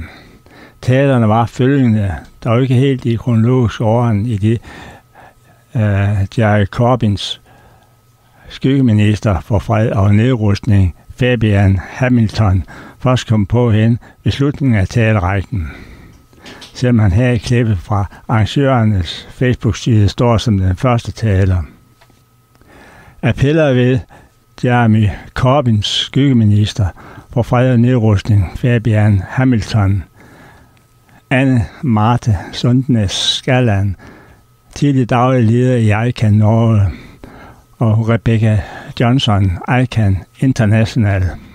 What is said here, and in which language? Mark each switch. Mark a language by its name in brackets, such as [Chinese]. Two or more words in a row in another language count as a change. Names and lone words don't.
[Danish] Talerne var følgende, dog ikke helt i kronologisk orden i det Jerry Corbyns skyggeminister for fred og nedrustning, Fabian Hamilton, først kom på hen ved slutningen af talerækken. Selvom han her i klippet fra arrangørernes Facebook-side står som den første taler. Appeller ved Jeremy Corbyns skyggeminister for fred og nedrustning, Fabian Hamilton, Marte Sundnes Skaland, tidlig daglig leder i ICAN Norge, og Rebecca Johnson, ICAN internationale.